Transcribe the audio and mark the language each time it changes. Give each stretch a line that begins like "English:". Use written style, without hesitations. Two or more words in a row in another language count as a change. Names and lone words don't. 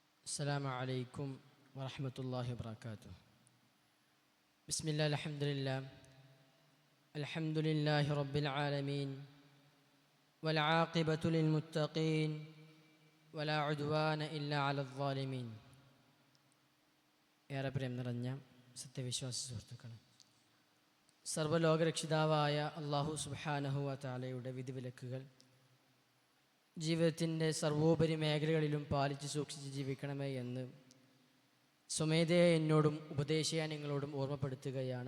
Arabic: السلام عليكم ورحمة الله وبركاته. بسم الله الحمد لله رب العالمين والعاقبة للمتقين ولا عدوان إلا على الظالمين.
Malayalam: ഏറെ പ്രേം നിറഞ്ഞ സത്യവിശ്വാസ സുഹൃത്തുക്കളെ, സർവ്വലോകരക്ഷിതാവായ അല്ലാഹു
Arabic: سبحانه وتعالى
Malayalam: വിധിവിലക്കുകൾ ജീവിതത്തിൻ്റെ സർവോപരി മേഖലകളിലും പാലിച്ച് സൂക്ഷിച്ച് ജീവിക്കണമേ എന്ന് സ്വമേധയാ എന്നോടും ഉപദേശിയാൻ നിങ്ങളോടും ഓർമ്മപ്പെടുത്തുകയാണ്.